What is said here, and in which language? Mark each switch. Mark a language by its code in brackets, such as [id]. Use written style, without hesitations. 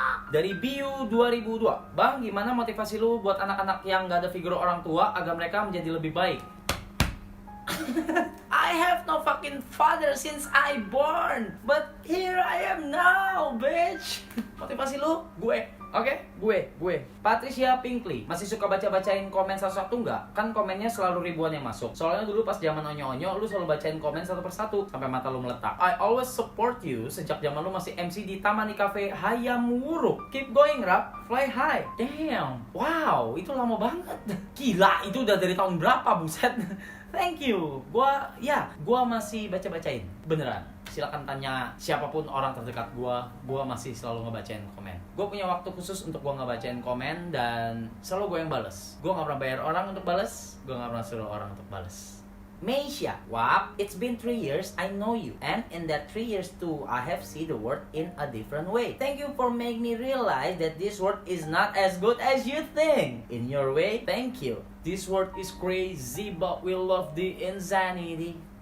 [id] Dari Biu 2002, Bang, gimana motivasi lu buat anak-anak yang gak ada figur orang tua agar mereka menjadi lebih baik? [en] I have no fucking father since I born, but here I am now, bitch. [id] Motivasi lu? Gue Oke, gue. Patricia Pinkley. Masih suka baca-bacain komen satu-satu nggak? Kan komennya selalu ribuan yang masuk. Soalnya dulu pas zaman onyo-onyo, lu selalu bacain komen satu persatu sampai mata lu meletak. [en] I always support you [id] sejak zaman lu masih [en] MC di Tamani Cafe Hayamuruk. Keep going, Rap. Fly high. Damn. [id] Wow, itu lama banget. Gila, itu udah dari tahun berapa, buset? [en] Thank you. [id] Gua masih baca-bacain. Beneran. Silakan tanya siapapun orang terdekat gua masih selalu ngebacain komen. Gua punya waktu khusus untuk gua ngebacain komen dan selalu gua yang bales. Gua nggak pernah bayar orang untuk bales, gua nggak pernah suruh orang untuk bales. [en] Meisha, Wap, it's been 3 years I know you, and in that 3 years too, I have seen the world in a different way. Thank you for making me realize that this world is not as good as you think. In your way, thank you. This world is crazy, but we love the insanity.